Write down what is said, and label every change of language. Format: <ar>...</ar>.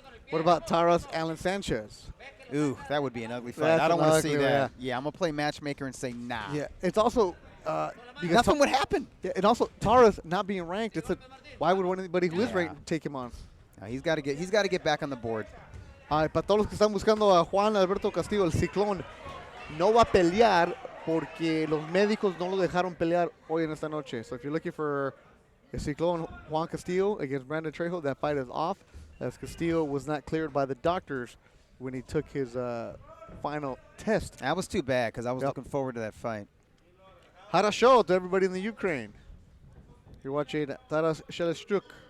<en>What about Taras Alan Sanchez? Ooh, that would be an ugly fight. That's I don't want to see ugly, that. Yeah, I'm going to play matchmaker and say nah. Yeah, it's also because nothing would happen. Yeah, and also Taras not being ranked. Why would anybody who is ranked take him on? He's got to get back on the board.</en> <es>Para todos los que están buscando a Juan Alberto Castillo, el Ciclón no va a pelear porque los médicos no lo dejaron pelear hoy en esta noche.</es> <en>So if you're looking for a Ciclón Juan Castillo against Brandon Trejo, that fight is off, as Castillo was not cleared by the doctors when he took his final test. That was too bad because I was looking forward to that fight. Harasho to everybody in the Ukraine. You're watching Taras Shelestyuk.</en>